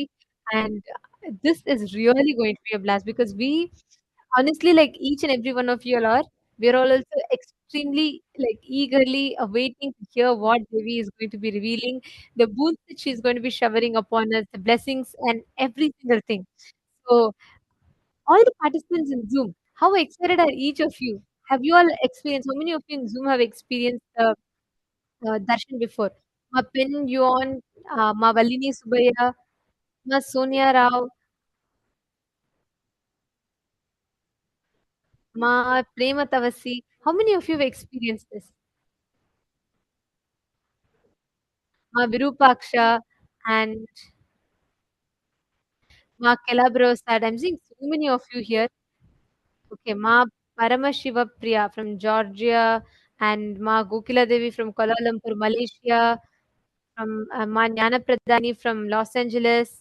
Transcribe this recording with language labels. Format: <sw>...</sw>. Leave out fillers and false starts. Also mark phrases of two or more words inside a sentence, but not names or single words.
<en>And this is really going to be a blast because we honestly, like each and every one of you all are, we're all also extremely like eagerly awaiting to hear what Devi is going to be revealing, the boons that she's going to be showering upon us, the blessings and every single thing. So all the participants in Zoom, how excited are each of you? Have you all experienced? How many of you in Zoom have experienced the darshan before? Ma Pen Yuan, Ma Valini Subaya, Ma Sonia Rao, Ma Prema Tavasi. How many of you have experienced this? Ma Virupaksha and Ma Calabrosad. I'm seeing so many of you here. Okay, Ma Paramashiva Priya from Georgia and Ma Gokila Devi from Kuala Lumpur, Malaysia, from Ma Jnana Pradhani from Los Angeles.</en>